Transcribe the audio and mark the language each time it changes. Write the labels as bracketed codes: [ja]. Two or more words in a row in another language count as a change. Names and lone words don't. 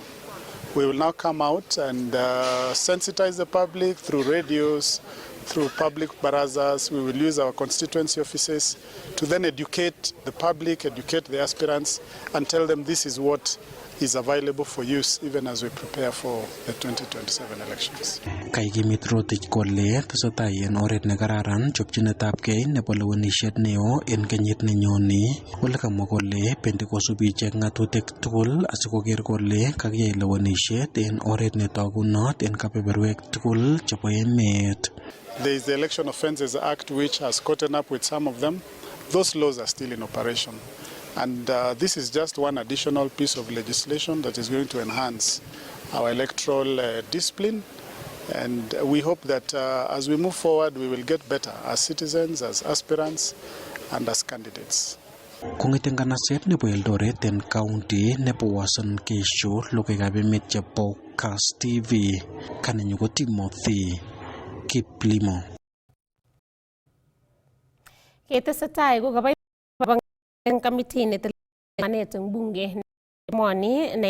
[en] We will now come out and sensitize the public through radios, through public barazas. We will use our constituency offices to then educate the public, educate the aspirants, and tell them this is what is available for use even as we prepare for the 2027 elections. [kln] Kaikimit Rotich kole tesetai en oret nekararan chopchinetabgei nebo lewenisiet neo en kenyit nenyoni ole kamwa kole bendi kosubi ichek ng'atutik tugul asikoker kole kakiyai lewenisiet en oret netogunot en kebeberwek tugul chebo emet. [en] There is the Election Offences Act which has caught up with some of them. Those laws are still in operation. And this is just one additional piece of legislation that is going to enhance our electoral discipline. And we hope that as we move forward, we will get better as citizens, as aspirants, and as candidates. [kln] Kong'eten nganaset nebo Eldoret en county nebo Uasin Gishu, logoiwekab emet chebo Kass TV, kanenyu ko Timothy Kiplimo. Ketesetai ko kabay en committee netelelchin eng bunge nemoni ne